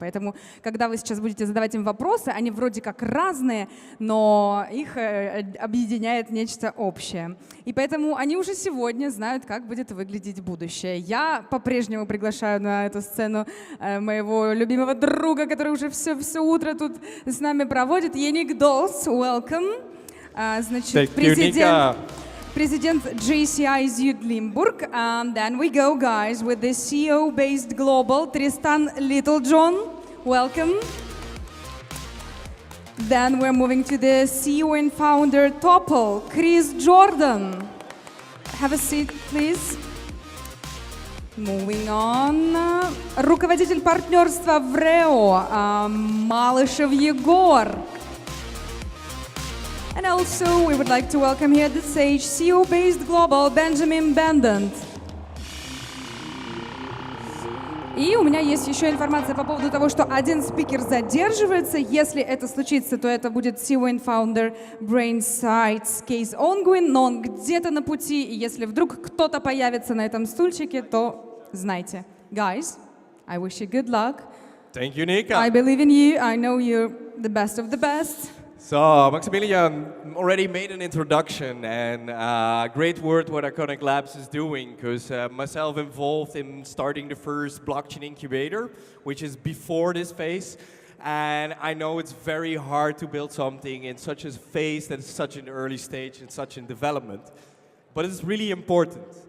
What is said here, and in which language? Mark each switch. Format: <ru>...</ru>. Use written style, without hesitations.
<ru>Поэтому, когда вы сейчас будете задавать им вопросы, они вроде как разные, но их объединяет нечто общее. И поэтому они уже сегодня знают, как будет выглядеть будущее. Я по-прежнему приглашаю на эту сцену моего любимого друга, который уже все утро тут с нами проводит.</ru> <en>Еник Долс, welcome.</en> <ru>Значит, President JCI Limburg.</ru> <en>Then we go, guys, with the CEO-based global, Tristan Littlejohn. Welcome. Then we're moving to the CEO and founder, Topple, Chris Jordan. Have a seat, please. Moving on.</en> <ru>Руководитель партнерства ВРЭО, Малышев Егор.</ru> <en>And also, we would like to welcome here at the stage CEO-based global Benjamin Bendant.</en> <ru>И у меня есть еще информация по поводу того, что один спикер задерживается. Если это случится, то это будет</ru> <en>CEO and founder</en> <ru>Brainsights Case Ongoing, но он где-то на пути. И если вдруг кто-то появится на этом стульчике, то знайте.</ru> <en>Guys, I wish you good luck. Thank you, Nika. I believe in you. I know you're the best of the best. So, Maximilian already made an introduction, and great work what Iconic Labs is doing, because myself involved in starting the first blockchain incubator, which is before this phase, and I know it's very hard to build something in such a phase that is such an early stage and such in development, but it's really important.</en>